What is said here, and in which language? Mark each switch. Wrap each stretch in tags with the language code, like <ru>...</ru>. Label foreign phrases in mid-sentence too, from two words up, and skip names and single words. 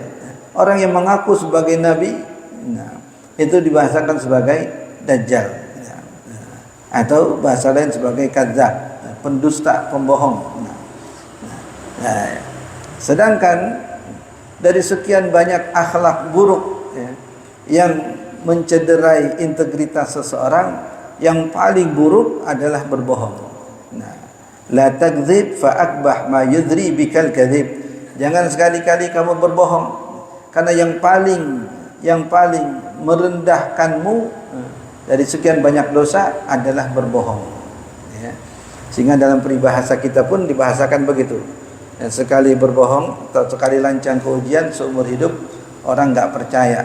<id>Orang yang mengaku sebagai nabi, itu dibahasakan sebagai dajjal, atau bahasa lain sebagai kadzab, pendusta, pembohong. Sedangkan dari sekian banyak akhlak buruk yang mencederai integritas seseorang, yang paling buruk adalah berbohong.</id> <ar>لا تكذب فأقبح ما يزري بك الكذب.</ar> <id>Jangan sekali-kali kamu berbohong, karena yang paling merendahkanmu dari sekian banyak dosa adalah berbohong. Sehingga dalam peribahasa kita pun dibahasakan begitu. Sekali berbohong atau sekali lancang ke ujian, seumur hidup orang nggak percaya.</id>